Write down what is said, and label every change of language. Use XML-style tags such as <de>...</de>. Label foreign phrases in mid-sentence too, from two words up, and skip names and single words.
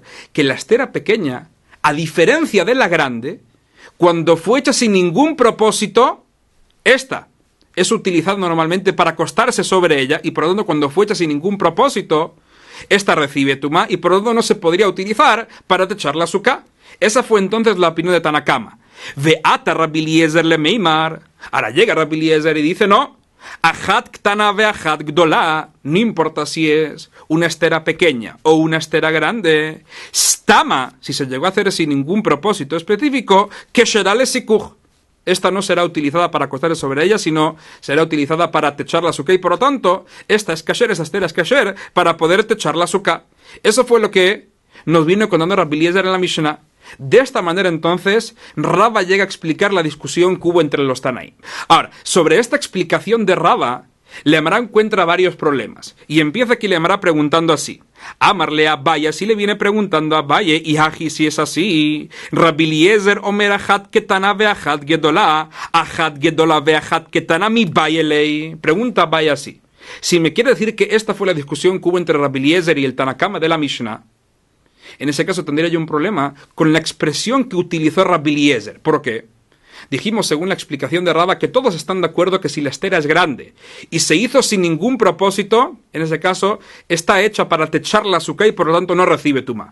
<es>Que la estera pequeña, a diferencia de la grande, cuando fue hecha sin ningún propósito, esta es utilizada normalmente para acostarse sobre ella, y por lo tanto, cuando fue hecha sin ningún propósito, esta recibe tumá, y por lo tanto no se podría utilizar para techar la suká. Esa fue entonces la opinión de Tanakama.</es> <arc>ואתא רבי אליעזר למימר.</arc> <es>Ahora llega Rabbi Eliezer y dice, no,</es> <he>אחת קטנה ואחת גדולה,</he> <es>no importa si es una estera pequeña o una estera grande, stama, si se llegó a hacer sin ningún propósito específico, que será lesikuch. Esta no será utilizada para acostarse sobre ella, sino será utilizada para techar la suká, y por lo tanto, esta estera es kasher para poder techar la suká. Eso fue lo que nos vino contando Rabbi Eliezer en la Mishnah. De esta manera, entonces, Raba llega a explicar la discusión que hubo entre los Tanaim. Ahora, sobre esta explicación de Raba, Leamara encuentra varios problemas. Y empieza aquí Leamara preguntando así. Amarle a Abaye, así le viene preguntando a Abaye, y Haji, si es así.</es> <he>רבי אליעזר אומר אחת קטנה ואחת גדולה אחת גדולה ואחת קטנה מי בעי ליה.</he> <es>Pregunta Abaye así. Si me quiere decir que esta fue la discusión que hubo entre Rabbi Eliezer y el Tanakama de la Mishnah, en ese caso tendría yo un problema con la expresión que utilizó Rabbi Eliezer. ¿Por qué? Dijimos, según la explicación de Raba, que todos están de acuerdo que si la estera es grande y se hizo sin ningún propósito, en ese caso, está hecha para techar la azúcar y por lo tanto no recibe tumá.</es>